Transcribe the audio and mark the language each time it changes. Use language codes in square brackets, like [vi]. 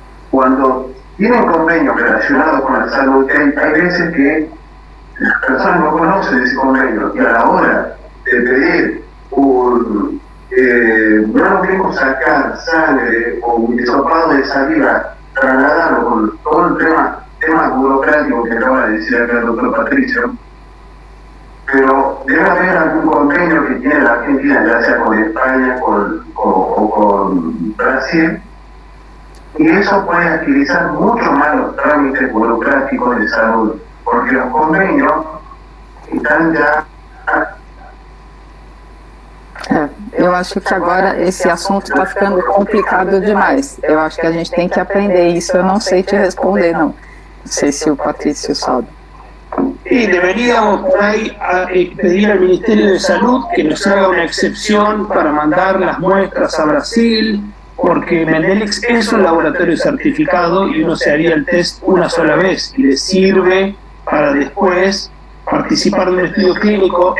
[es] Cuando tienen convenios relacionados con la salud, hay veces que las personas no conocen ese convenio, y a la hora de pedir no nos queremos sacar sangre o un hisopado de saliva, trasladarlo con todo el tema burocrático que acaba de decir acá el doctor Patricio, pero debe haber algún convenio que tiene la Argentina, ya sea con España o con Brasil, y eso puede agilizar mucho más los trámites burocráticos de salud, porque los convenios están ya. [pt] Eu acho que agora esse assunto está ficando complicado demais. Eu acho que a gente tem que aprender isso. Eu não sei te responder, não. Não sei se o Patrício sabe. [es] Y deberíamos por ahí pedir al Ministerio de Salud que nos haga una excepción para mandar las muestras a Brasil, porque Mendelix es un laboratorio certificado y uno se haría el test una sola vez y le sirve para después participar de un estudio clínico.